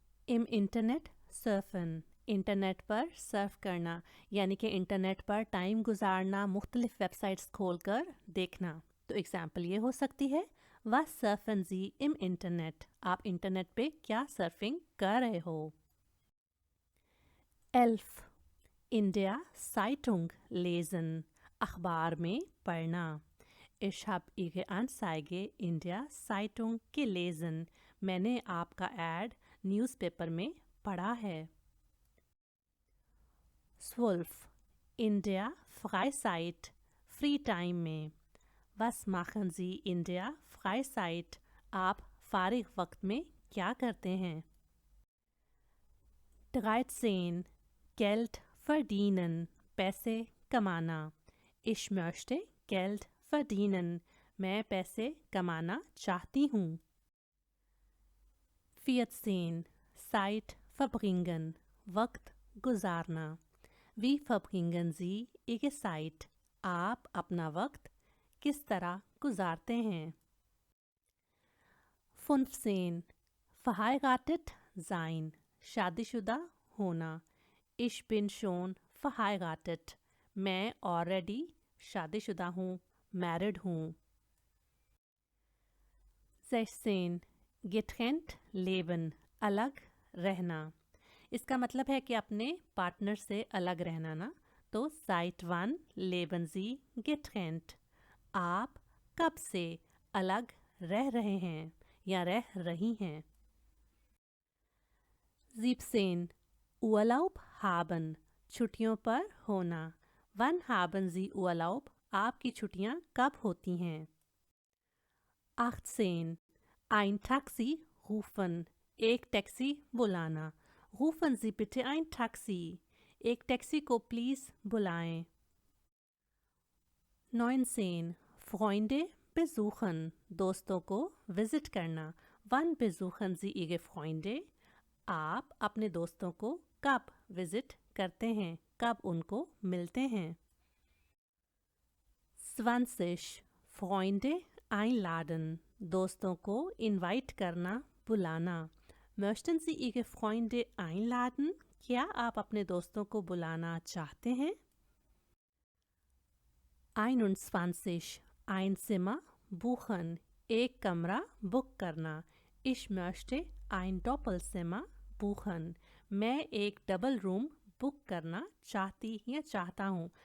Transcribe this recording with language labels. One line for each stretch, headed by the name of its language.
German: im Internet surfen,
Hindi: internet पर Surf करना, यानी कि इंटरनेट पर टाइम गुजारना, मुख्तलिफ वेबसाइट्स खोलकर देखना. तो एग्जाम्पल ये हो सकती है,
German: Was surfen Sie im Internet?
Hindi: आप इंटरनेट पे क्या सर्फिंग कर रहे हो.
German: 11. India Zeitung lesen,
Hindi: अखबार में पढ़ना.
German: Ich habe Ihre Anzeige in der Zeitung gelesen.
Hindi: मैंने आपका ऐड न्यूज़पेपर में पढ़ा है.
German: 12. In der Freizeit,
Hindi: free time में.
German: Was machen Sie in der Freizeit?
Hindi: आप फारिग वक्त में क्या करते हैं.
German: 13. Geld verdienen,
Hindi: पैसे कमाना.
German: Ich möchte Geld verdienen,
Hindi: मैं पैसे कमाना चाहती हूँ.
German: 14. Zeit verbringen,
Hindi: वक्त गुजारना.
German: Wie verbringen Sie Ihre Zeit?
Hindi: आप अपना वक्त किस तरह गुजारते हैं.
German: 15. Verheiratet sein,
Hindi: शादीशुदा होना.
German: Ich bin schon verheiratet,
Hindi: मैं ऑलरेडी शादीशुदा हूँ, मैरिड हूँ.
German: 16. Getrennt leben,
Hindi: अलग रहना. इसका मतलब है कि अपने पार्टनर से अलग रहना ना.
German: तो seit wann leben Sie getrennt?
Hindi: आप कब से अलग रह रहे हैं या रह रही हैं. 17.
German: Urlaub haben,
Hindi: छुट्टियों पर होना.
German: Wann haben Sie Urlaub?
Hindi: आपकी छुट्टियां कब होती हैं. 18.
German: Ein Taxi rufen,
Hindi: एक टैक्सी बुलाना.
German: Rufen Sie bitte ein Taxi,
Hindi: एक टैक्सी को प्लीज़ बुलाएं. 19.
German: Freunde besuchen,
Hindi: दोस्तों को विज़िट करना.
German: Wann besuchen Sie Ihre Freunde?
Hindi: आप अपने दोस्तों को कब विज़िट करते हैं, कब उनको मिलते हैं. 20.
German: Freunde einladen,
Hindi: दोस्तों को इनवाइट करना, बुलाना.
German: Möchten Sie Ihre Freunde einladen?
Hindi: क्या आप अपने दोस्तों को बुलाना चाहते हैं.
German: 21. Ein Zimmer buchen,
Hindi: एक कमरा बुक करना.
German: Ich möchte ein Doppelzimmer buchen,
Hindi: मैं एक डबल रूम बुक करना चाहती या चाहता हूँ.